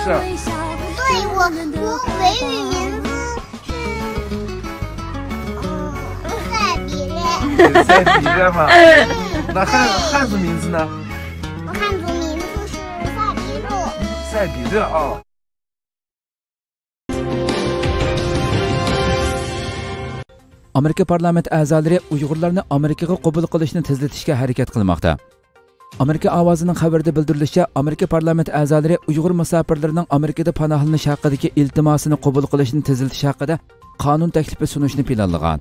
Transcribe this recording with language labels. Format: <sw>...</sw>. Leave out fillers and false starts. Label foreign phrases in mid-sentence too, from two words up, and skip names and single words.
<zh>对，我维语名字赛比勒。赛比勒嘛。那汉族名字呢？我汉族名字是赛比勒。赛比勒啊。</zh> <uz>Amerika parlament a'zolari Uyg'urlarni Amerikaga qabul qilishni tezlatishga harakat qilmoqda. Amerika ovozining xabarida bildirilishicha, Amerika parlament a'zolari Uyg'ur musofirlarining Amerikada panohlanish haqidagi iltimosini qabul qilishni tezlatish haqida qonun taklifi sunishni planlagan.</uz>